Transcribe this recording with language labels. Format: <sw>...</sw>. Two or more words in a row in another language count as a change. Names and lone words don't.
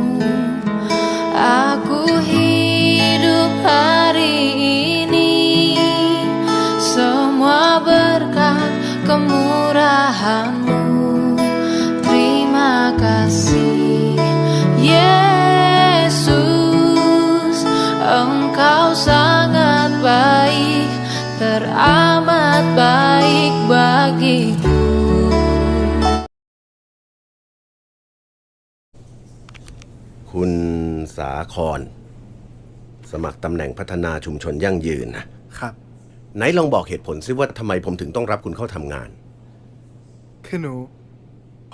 <id>Aku hidup hari ini semua berkat kemurahan-Mu. Terima kasih Yesus, Engkau sangat baik, teramat baik bagiku.</id> <th>คุณสาครสมัครตำแหน่งพัฒนาชุมชนยั่งยืนนะครับไหนลองบอกเหตุผลซิว่าทำไมผมถึงต้องรับคุณเข้าทำงาน คือผม</th>